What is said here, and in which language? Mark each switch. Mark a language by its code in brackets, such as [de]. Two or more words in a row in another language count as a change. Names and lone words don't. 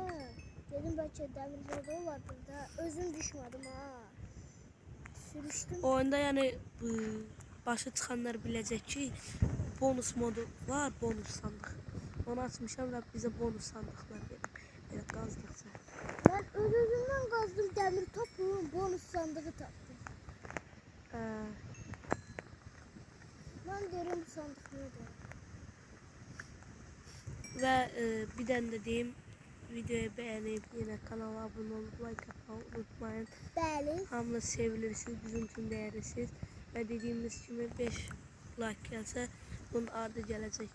[az] Dedim belki demir yolu var burada. [tr] Özüm düşmedim ha. Sürüştüm. [az] Oyunda yəni başa çıxanlar biləcək ki, bonus modu var, bonus sandıq. Onu açmışam və bizə bonus sandıqlar verir. Belə qazdıqca. [tr] Ben özümden kazdım demir topu. Bonus sandığı taptım. Ben derim bu sandık nedir? [az] Və bir dənə də deyim, videoyu bəyənib, yenə kanala abunə olub, like atmayı unutmayın. Bəli. Hamınız sevilirsiniz, bizim üçün dəyərlisiniz. Və dediyimiz kimi 5 like gəlsə, bunun ardı gələcək.